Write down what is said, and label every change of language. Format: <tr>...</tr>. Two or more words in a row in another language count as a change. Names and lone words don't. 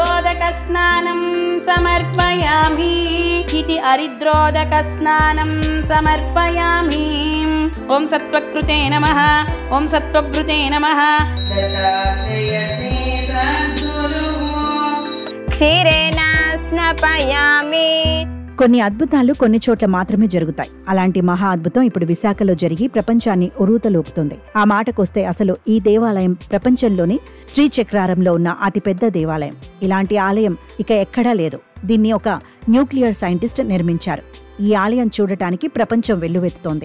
<sa>हरिद्रोदकस्नानं समर्पयामि इति हरिद्रोदकस्नानं समर्पयामि। ओम सत्वकृते नमः। ओम सत्वभृते नमः। क्षीरेण स्नापयामि।</sa> <te>కొన్ని అద్భుతాలు కొన్ని చోట్ల మాత్రమే జరుగుతాయి. అలాంటి మహా అద్భుతం ఇప్పుడు విశాఖలో జరిగి ప్రపంచాన్ని ఉరూతలూపుతుంది. ఆ మాటకొస్తే అసలు ఈ దేవాలయం ప్రపంచంలోని శ్రీచక్రారంలో ఉన్న అతిపెద్ద దేవాలయం. ఇలాంటి ఆలయం ఇక ఎక్కడా లేదు. దీన్ని ఒక న్యూక్లియర్ సైంటిస్ట్ నిర్మించారు. ఈ ఆలయం చూడటానికి ప్రపంచం వెల్లువెత్తుతోంది.</te>